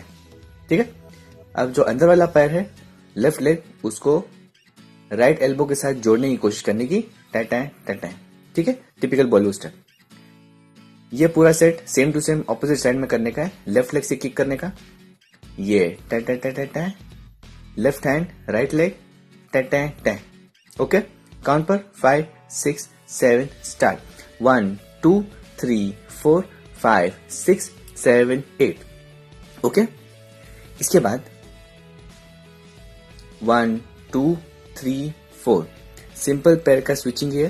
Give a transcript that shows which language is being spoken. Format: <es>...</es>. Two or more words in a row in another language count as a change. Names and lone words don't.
<hi>ठीक है, अब जो अंदर वाला पैर है</hi> <en>left leg,</en> <hi>उसको</hi> <en>right elbow</en> <hi>के साथ जोड़ने की कोशिश करने की, टै टै टै टै। ठीक है,</hi> <en>typical Bollywood step.</en> <hi>ये पूरा सेट</hi> <en>same to same opposite side</en> <hi>में करने का है।</hi> <en>left leg</en> <hi>से किक करने का, ये टै टै टै टै टै,</hi> <en>left hand right leg टै टै टै।</en> <hi>ओके, काउंट पर 5 6 7 स्टार्ट। 1 2 3 4 5 6 7 8। ओके, इसके बाद 1 2 3 4, सिंपल पैर का स्विचिंग है।</hi>